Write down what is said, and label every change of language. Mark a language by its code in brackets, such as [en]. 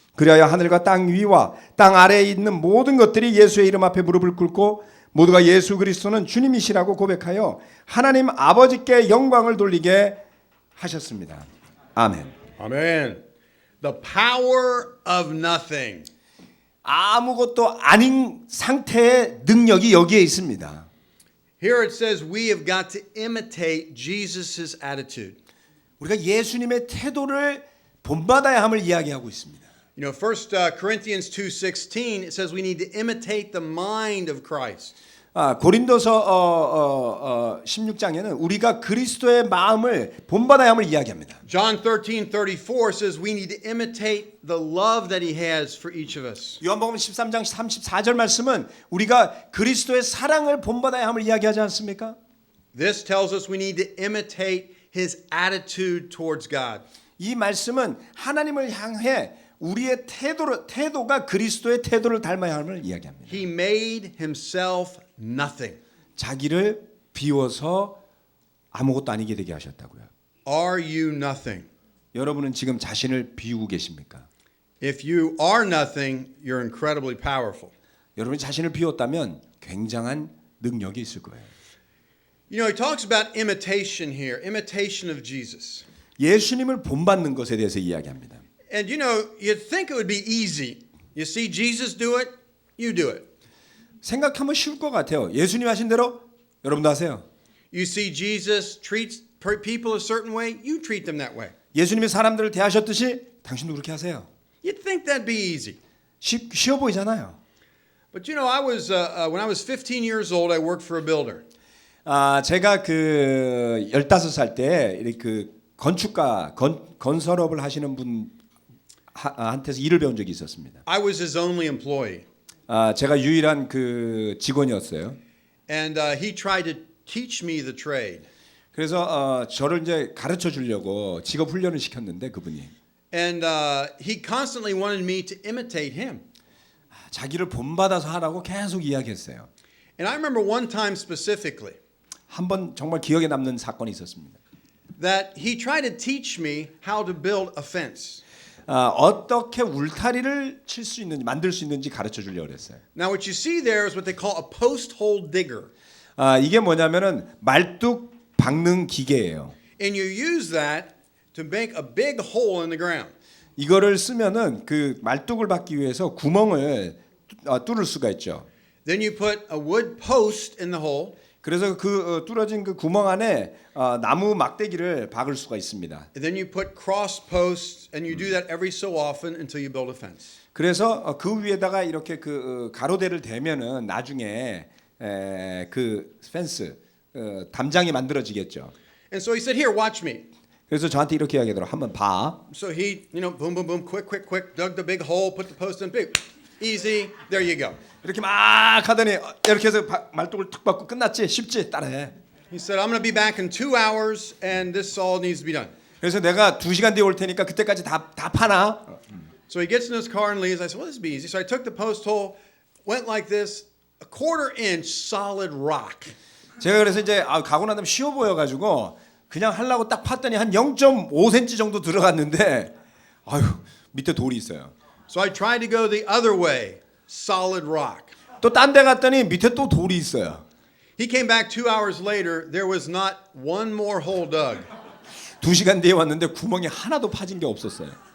[ko] 그리하여 하늘과 땅 위와 땅 아래에 있는 모든 것들이 예수의 이름 앞에 무릎을 꿇고 모두가 예수 그리스도는 주님이시라고 고백하여 하나님 아버지께 영광을 돌리게 하셨습니다. 아멘. [en] Amen. The power of nothing. [ko] 아무것도 아닌 상태의 능력이 여기에 있습니다. [en] Here it says we have got to imitate Jesus' attitude. [ko] 우리가 예수님의 태도를 본받아야 함을 이야기하고 있습니다. [en] You know, 1 Corinthians 2:16 it says we need to imitate the mind of Christ. [ko] 고린도서 16장에는 우리가 그리스도의 마음을 본받아야 함을 이야기합니다. [en] John 13:34 says we need to imitate the love that he has for each of us. [ko] 요한복음 13장 34절 말씀은 우리가 그리스도의 사랑을 본받아야 함을 이야기하지 않습니까? [en] This tells us we need to imitate his attitude towards God. [ko] 이 말씀은 하나님을 향해 우리의 태도가 그리스도의 태도를 닮아야 함을 이야기합니다. [en] He made himself nothing. [ko] 자기를 비워서 아무것도 아니게 되게 하셨다고요. [en] Are you nothing? [ko] 여러분은 지금 자신을 비우고 계십니까? [en] If you are nothing, you're incredibly powerful. [ko] 여러분이 자신을 비웠다면 굉장한 능력이 있을 거예요. [en] You know, he talks about imitation here, imitation of Jesus. [ko] 예수님을 본받는 것에 대해서 이야기합니다. [en] And you know, you'd think it would be easy. You see Jesus do it, you do it. [ko] 생각하면 쉬울 것 같아요. 예수님 하신 대로 여러분도 하세요. [en] You see Jesus treats people a certain way, you treat them that way. [ko] 예수님이 사람들을 대하셨듯이 당신도 그렇게 하세요. [en] You'd think that'd be easy. [ko] 쉬워 보이잖아요. [en] But you know, when I was 15 years old, I worked for a builder. [ko] 제가 그 15살 때 그 건축가 건설업을 하시는 분 한테서 일을 배운 적이 있었습니다. [en] I was his only employee. [ko] 제가 유일한 그 직원이었어요. [en] and he tried to teach me the trade. [ko] 그래서 저를 이제 가르쳐 주려고 직업 훈련을 시켰는데 그분이 [en] And he constantly wanted me to imitate him. [ko] 자기를 본받아서 하라고 계속 이야기했어요. [en] And I remember one time specifically [ko] 한 번 정말 기억에 남는 사건이 있었습니다. [en] that he tried to teach me how to build a fence. [ko] 어떻게 울타리를 칠 수 있는지 만들 수 있는지 가르쳐 주려고 그랬어요. [en] Now what you see there is what they call a post hole digger. [ko] 이게 뭐냐면은 말뚝 박는 기계예요. [en] And you use that to make a big hole in the ground. [ko] 이거를 쓰면은 그 말뚝을 박기 위해서 구멍을 뚫을 수가 있죠. [en] Then you put a wood post in the hole. [ko] 그래서 그 뚫어진 그 구멍 안에 나무 막대기를 박을 수가 있습니다. [en] And then you put cross posts and you do that every so often until you build a fence. [ko] 그래서 그 위에다가 이렇게 그 가로대를 대면은 나중에 그 펜스 담장이 만들어지겠죠. [en] And so he said, "Here, watch me." [ko] 그래서 저한테 이렇게 이야기하더라고. 한번 봐. [en] So he, boom, boom, boom, quick, dug the big hole, put the post in, big, easy. There you go. [ko] 이렇게 막 하더니 이렇게 해서 말뚝을 툭 박고 끝났지? 쉽지? 따라해. [en] He said, "I'm going to be back in 2 hours, and this all needs to be done." [ko] 그래서 내가 2시간 뒤에 올 테니까 그때까지 다 파나? [en] So he gets in his car and leaves. I said, "Well, this will be easy." So I took the post hole, went like this, a 1/4 inch solid rock. [ko] 제가 그래서 이제 가고 난 다음에 쉬워 보여가지고 그냥 하려고 딱 팠더니 한 0.5cm 정도 들어갔는데 아유 밑에 돌이 있어요. [en] So I tried to go the other way, solid rock. [ko] 또 딴 데 갔더니 밑에 또 돌이 있어요. [en] He came back 2 hours later. There was not one more hole dug. [ko] 2시간 뒤에 왔는데 구멍이 하나도 파진 게 없었어요.